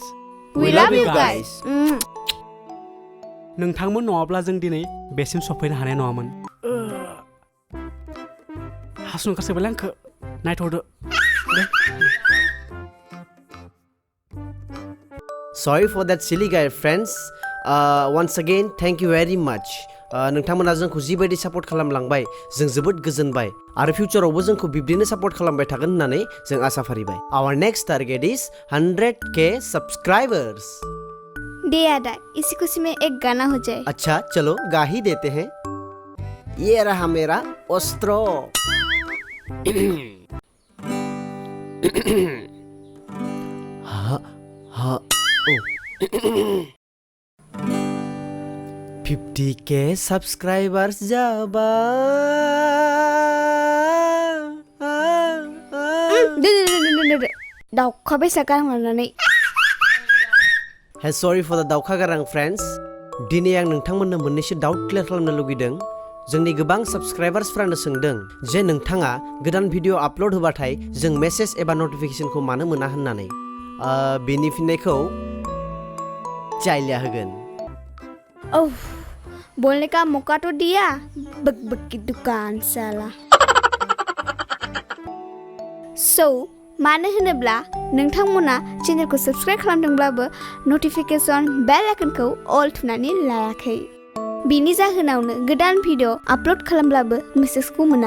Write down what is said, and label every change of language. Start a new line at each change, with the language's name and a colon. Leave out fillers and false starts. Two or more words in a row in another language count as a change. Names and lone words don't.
English: We love you guys.
Bodo: नोंथांमोन नङाब्ला जों दिनै बेसिम सफैनो हानाय नङामोन. हासुनो गासैबोलाय आंखौ नायथ'दो.
English: Sorry for that silly guy friends. Once again thank you very much.
Bodo: नोंथांमोना जोंखौ जिबायदि सापर्ट खालामलांबाय जों जोबोद गोजोनबाय आरो फिउचारावबो जोंखौ बिब्दिनो सापर्ट खालामबाय थागोन होननानै जों आसा फारिबाय.
English: Our next target is 100k subscribers.
Hindi: दे आदा इसी खुशी में एक गाना हो जाए. अच्छा चलो गा ही देते हैं. ये रहा मेरा अस्त्र.
Bodo: हाँ 50k subscribers जाबा. दाउखा बेसा गारनानै.
English: Hey sorry for the
Bodo: दाउखा गारां
English: friends.
Bodo: दिनै आं नोंथांमोननो मोननैसो
English: doubt clear
Bodo: खालामनो लुगैदों. जोंनि गोबां साबस्क्राइबार्सफ्रानो सोंदों जे नोंथाङा गोदान
English: video upload
Bodo: होबाथाय जों मेसेज एबा नटिफिकेशनखौ मानो मोना होननानै. बेनि फिननायखौ चाइलिया होगोन.
Hindi: ओह बोलने का मौका तो दिया बक की दुकान साला.
Bodo: So मानो होनोब्ला नोंथांमोना चेनेलखौ साबस्क्राइब खालामदोंब्लाबो
English: notification bell iconखौ
Bodo: अल थुनानै लायाखै. बिनि जाहोनावनो गोदान
English: video upload
Bodo: खालामब्लाबो मेसेजखौ मोना.